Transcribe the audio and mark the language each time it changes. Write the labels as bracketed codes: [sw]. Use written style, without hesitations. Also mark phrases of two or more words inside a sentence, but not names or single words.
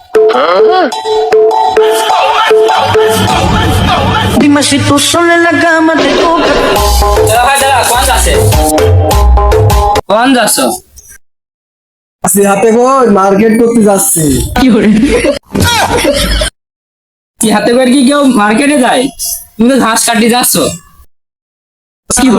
[es] Dime si tú sola en la cama te toca. [bn] কোন যাচ্ছ? আসি হাতে কই মার্কেট করতে যাচ্ছি। কি করে? কি হাতে করে কি কেউ মার্কেটে যায়? তুমি তো ঘাস কাটি যাচ্ছ। কি বলে?